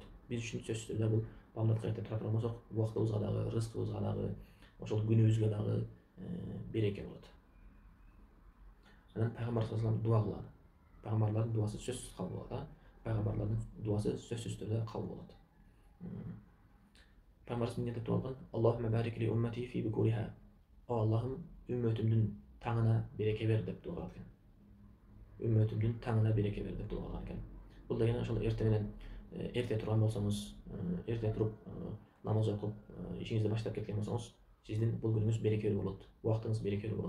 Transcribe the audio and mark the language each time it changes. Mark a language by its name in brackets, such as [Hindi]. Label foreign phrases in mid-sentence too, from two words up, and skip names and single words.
[Kyrgyz] Биз үчүн сөзсүз түрдө бул бамдатка эрте тура турмасак, убактыбызга дагы, рызкыбызга дагы, ошол күнүбүзгө дагы береке болот. Анан пайгамбар [Arabic] صلى الله عليه [Kyrgyz] дуа кылган. Пайгамбарлардын дуасы сөзсүз кабыл болот. Пайгамбарлардын дуасы сөзсүз түрдө кабыл болот. Пайгамбарыбыз эмне деп дуа кылган? [Arabic] اللهم بارك لأمتي في بكورها. [Kyrgyz] О Аллахым, үммөтүмдүн таңына береке бер деп дуа кылган экен. Үммөтүмдүн таңына береке бер деп дуа кылган экен. Бул деген ошол эрте менен эрте турган болсоңуз, эрте туруп намаз окуп, ишиңизди баштап кеткен болсоңуз, сиздин бул күнүңүз берекелүү болот, убактыңыз берекелүү болот.